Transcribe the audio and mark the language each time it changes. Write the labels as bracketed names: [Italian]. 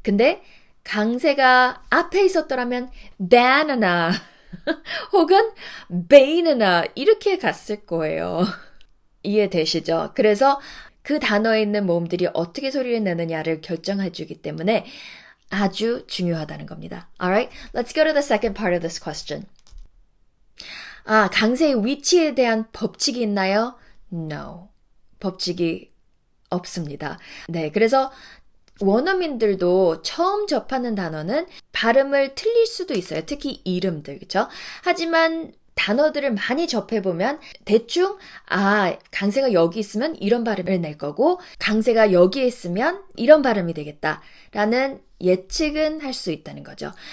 [Korean] 근데 강세가 앞에 있었더라면 banana 혹은 banana 이렇게 갔을 거예요. 이해되시죠? 그래서 그 단어에 있는 모음들이 어떻게 소리를 내느냐를 결정해 주기 때문에 아주 중요하다는 겁니다. [English] Alright, let's go to the second part of this question. [Korean] 아, 강세의 위치에 대한 법칙이 있나요? No. 법칙이 없습니다. 네, 그래서 원어민들도 처음 접하는 단어는 발음을 틀릴 수도 있어요. 특히 이름들, 그쵸? 하지만 단어들을 많이 접해보면 대충 강세가 여기 있으면 이런 발음을 낼 거고 강세가 여기에 있으면 이런 발음이 되겠다라는 예측은 할 수 있다는 거죠.